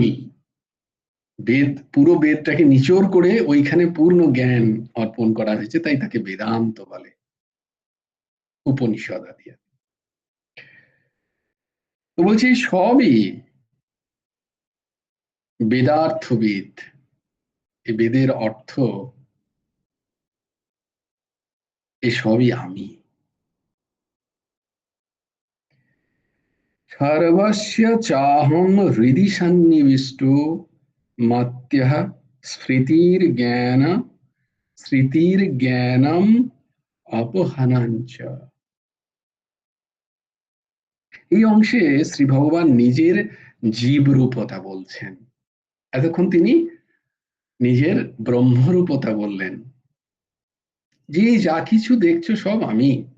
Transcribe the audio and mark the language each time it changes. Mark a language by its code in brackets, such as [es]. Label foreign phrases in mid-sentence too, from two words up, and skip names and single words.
[bn] বেদ, পুরো বেদটাকে নিচোড় করে ওইখানে পূর্ণ জ্ঞান অর্পণ করা হয়েছে, তাই তাকে বেদান্ত বলে, উপনিষদ আদি। তো বলছি সবই বেদার্থবিদ। এই বেদের অর্থ এসবই আমি। [sa] সর্বস্য চাহম হৃদি সন্নিবিষ্ট মত্যঃ স্মৃতির্জ্ঞানম অপহনঞ্চ। [bn] এই অংশে শ্রী ভগবান নিজের জীবরূপতা বলছেন। এতক্ষণ তিনি নিজের ব্রহ্মরূপতা বললেন, যে যা কিছু দেখছো সব আমি।